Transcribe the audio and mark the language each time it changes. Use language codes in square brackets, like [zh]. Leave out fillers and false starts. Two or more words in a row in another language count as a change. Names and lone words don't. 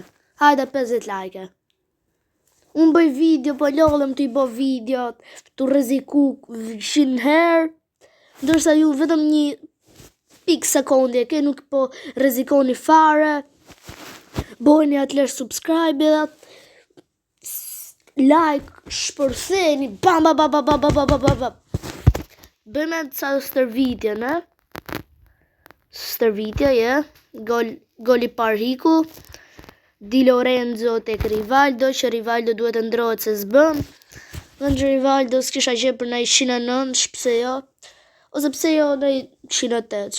[sq] Hajde 50 like. Unë bëj video, po lodhem të i bo video, të rreziku 100 herë, ndërsa ju vetëm një pik sekondi, ke nuk po rrezikoni fare, bojni atlesh [en] subscribe, like, [sq] shpërtheni, bam, bam, bam, bam, bam, bam, bam, bam. Bëjme të sa stërvitje, ne? Stërvitje, goli parhiku, Di Lorenzo tek Rivaldo, që Rivaldo duhet të ndrohet se s'bën. Dhe në Rivaldo s'kisha gjë për nëj 109, pse jo? Ose pse jo nëj 108.